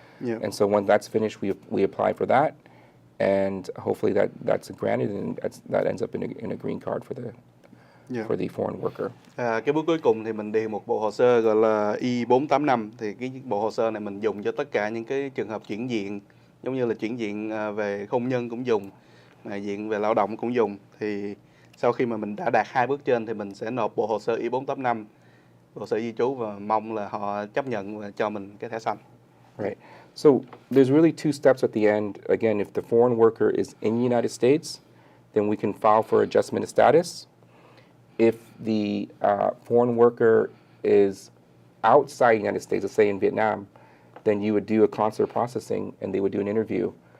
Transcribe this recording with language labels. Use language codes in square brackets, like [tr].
[en] Yeah. And so when that's finished, we apply for that, and hopefully that's granted, and that ends up in a green card for the foreign worker. [vi] Cái bước cuối cùng thì mình điền một bộ hồ sơ gọi là I-485. Thì cái bộ hồ sơ này mình dùng cho tất cả những cái trường hợp chuyển diện, giống như là chuyển diện về hôn nhân cũng dùng, diện về lao động cũng dùng. Thì sau khi mà mình đã đạt hai bước trên thì mình sẽ nộp bộ hồ sơ I-485, bộ sở di trú, và mong là họ chấp nhận và cho mình cái thẻ xanh. [en] Right. So there's really two steps at the end. Again, if the foreign worker is in the United States, then we can file for adjustment of status. If the foreign worker is outside the United States, let's say in Vietnam, then you would do a consular processing and they would do an interview.